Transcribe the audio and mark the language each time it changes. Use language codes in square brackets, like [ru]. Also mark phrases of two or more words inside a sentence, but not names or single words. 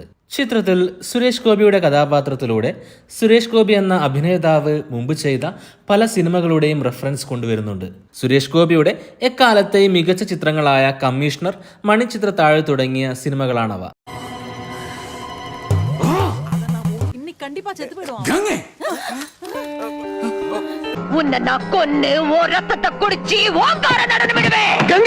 [ml] ചിത്രത്തിൽ സുരേഷ് ഗോപിയുടെ കഥാപാത്രത്തിലൂടെ സുരേഷ് ഗോപി എന്ന അഭിനേതാവ് മുമ്പ് ചെയ്ത പല സിനിമകളുടെയും റെഫറൻസ് കൊണ്ടുവരുന്നുണ്ട്. സുരേഷ് ഗോപിയുടെ എക്കാലത്തെ മികച്ച ചിത്രങ്ങളായ കമ്മീഷണർ, മണിച്ചിത്രത്താഴ് തുടങ്ങിയ സിനിമകളാണവ. [ta] கண்டிப்பா செத்து போயிடுவான். உன்னை நான் கொன்னு ஓ ரத்தத்தை குடிச்சு ஓங்கார நடனம் விடுவேன்.